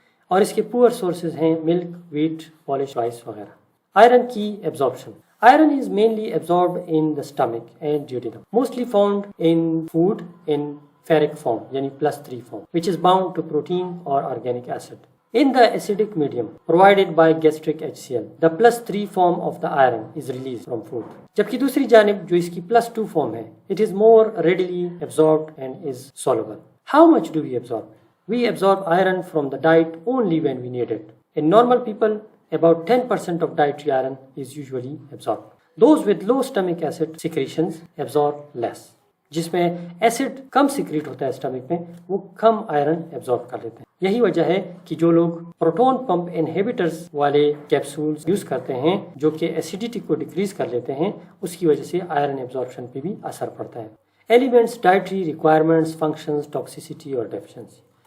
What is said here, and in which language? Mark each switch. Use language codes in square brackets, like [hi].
[ur] اور اس کے پور سورسز ہیں ملک، ویٹ، پالش رائس وغیرہ۔ آئرن کی absorption, [en] iron is mainly absorbed in the stomach and duodenum, mostly found in food in ferric form yani +3 form, which is bound to protein or organic acid. In the acidic medium provided by gastric HCl, the +3 form of the iron is released from food. [ur] جبکہ دوسری جانب جو اس کی [en] +2 form ہے, it is more readily absorbed and is soluble. How much do we absorb? We absorb iron from the diet only when we need it. In normal people, about 10% of dietary iron is usually absorbed. Those with low stomach acid secretions absorb less. [ur] جس میں acid کم secret ہوتا ہے stomach میں, وہ کم iron absorb کر لیتے ہیں. یہی وجہ ہے کہ جو لوگ پروٹون پمپ انہیبیٹرز والے کیپسولز یوز کرتے ہیں جو کہ ایسیڈیٹی کو ڈیکریز کر لیتے ہیں, اس کی وجہ سے آئرن ایبزارپشن پہ بھی اثر پڑتا ہے. Elements, dietary requirements, functions, toxicity اور ڈیفیشنسی.